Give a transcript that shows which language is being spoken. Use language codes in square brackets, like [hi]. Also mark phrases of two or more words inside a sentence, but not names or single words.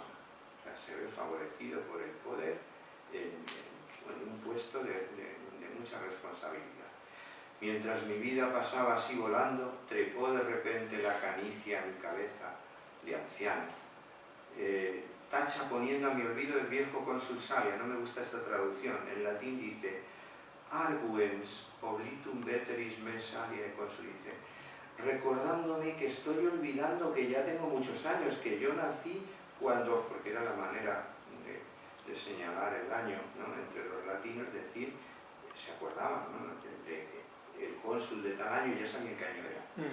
[es] O sea, se ve favorecido por el poder en un puesto de mucha responsabilidad. Mientras mi vida pasaba así volando, trepó de repente la canicia a mi cabeza de anciano. Tacha poniendo a mi olvido el viejo cónsul Salia, no me gusta esta traducción, en latín dice [la] arguens oblitum veteris me Salia consul, [es] dice, recordándome que estoy olvidando que ya tengo muchos años, que yo nací cuando, porque era la manera de señalar el año, ¿no? Entre los latinos, decir, se acordaban, ¿no? El cónsul de tal año, ya sabían qué año era.